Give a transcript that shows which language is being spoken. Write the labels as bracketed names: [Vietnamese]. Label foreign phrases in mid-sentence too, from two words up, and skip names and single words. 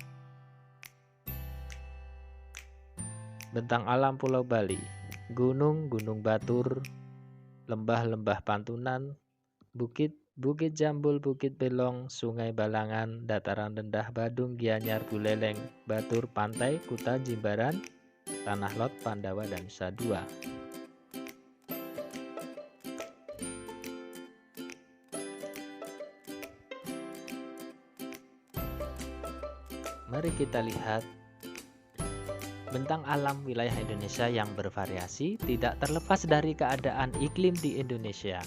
[Indonesian] Bentang alam Pulau Bali, Gunung Batur, Lembah Pantunan, Bukit Jambul, Bukit Belong, Sungai Balangan, Dataran rendah Badung, Gianyar, Buleleng, Batur, Pantai Kuta, Jimbaran, Tanah Lot, Pandawa, dan Nusa Dua. Mari kita lihat bentang alam wilayah Indonesia yang bervariasi tidak terlepas dari keadaan iklim di Indonesia.